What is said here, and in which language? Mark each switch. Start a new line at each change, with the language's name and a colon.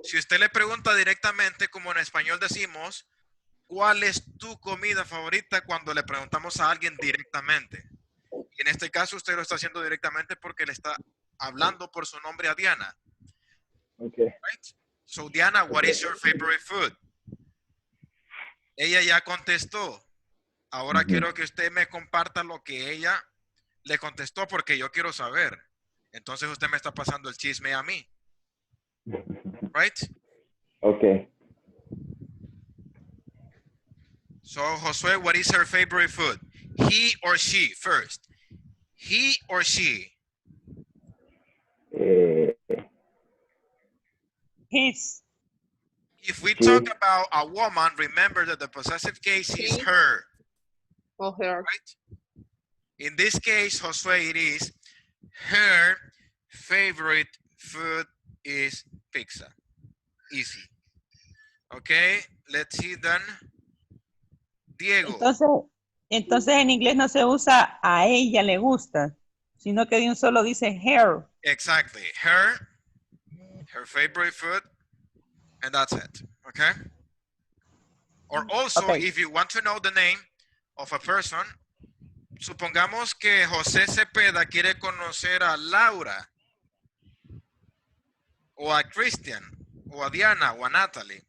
Spanish: si usted le pregunta directamente, como en español decimos, ¿cuál es tu comida favorita cuando le preguntamos a alguien directamente? Y en este caso usted lo está haciendo directamente porque le está hablando por su nombre a Diana.
English: Okay. Right? So Diana, what is your favorite food?
Spanish: Ella ya contestó. Ahora quiero que usted me comparta lo que ella le contestó porque yo quiero saber. Entonces usted me está pasando el chisme a mí.
English: Right? Okay. So Josué, what is her favorite food? He or she first? He or she? His. If we talk about a woman, remember that the possessive case is her. Or her. Right? In this case, Josué, it is her favorite food is pizza. Easy. Okay, let's see then. Diego.
Spanish: Entonces en inglés no se usa a ella le gusta, sino que de un solo dice her.
English: Exactly. Her favorite food, and that's it. Okay? Or also, if you want to know the name of a person,
Spanish: supongamos que José Cepeda quiere conocer a Laura, o a Christian, o a Diana, o a Natalie.